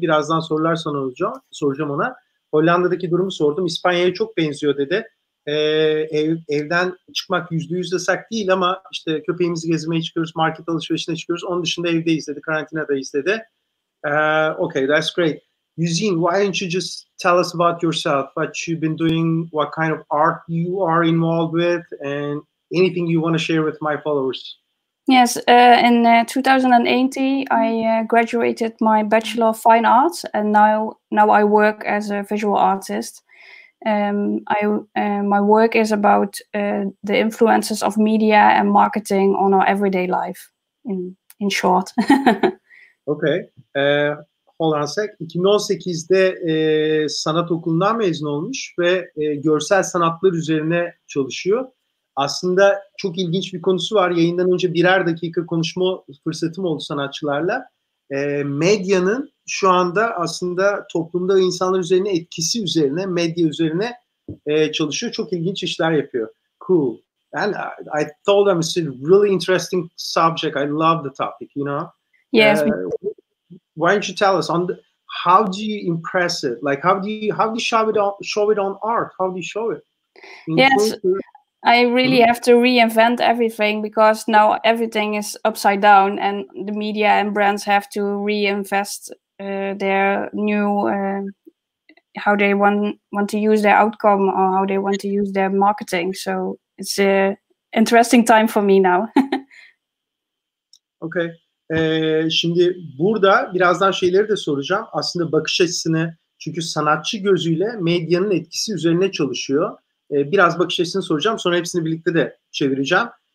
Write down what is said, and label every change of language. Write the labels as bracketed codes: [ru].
[tr] Birazdan sorular soracağım ona. Hollanda'daki durumu sordum. İspanya'ya çok benziyor dedi. Evden çıkmak %100 yasak değil ama işte köpeğimizi gezmeye çıkıyoruz, market alışverişine çıkıyoruz. Onun dışında evdeyiz dedi, karantinadayız dedi. [en] Okay, that's great. Josine, why don't you just tell us about yourself, what you've been doing, what kind of art you are involved with, and anything you want to share with my followers? Yes, in 2018, I graduated my Bachelor of Fine Arts, and now I work as a visual artist. My work is about the influences of media and marketing on our everyday life, in short. Okay. Hold on a sec. [tr] 2018'de sanat okulundan mezun olmuş ve görsel sanatlar üzerine çalışıyor. Aslında çok ilginç bir konusu var. Yayından önce birer dakika konuşma fırsatım oldu sanatçılarla. Medyanın şu anda aslında toplumda ve insanlar üzerine etkisi üzerine, medya üzerine çalışıyor. Çok ilginç işler yapıyor. [en] Cool. And I told them it's a really interesting subject. I love the topic, you know? Yes. Why don't you tell us how do you impress it? Like how do you show it on art? How do you show it? Yes. I really have to reinvent everything because now everything is upside down, and the media and brands have to reinvest their new how they want to use their outcome or how they want to use their marketing. So it's an interesting time for me now. Okay. [tr] Şimdi burada birazdan şeyleri de soracağım. Aslında bakış açısını, çünkü sanatçı gözüyle medyanın etkisi üzerine çalışıyor. Biraz bakış açısını soracağım. Sonra hepsini birlikte de çevireceğim.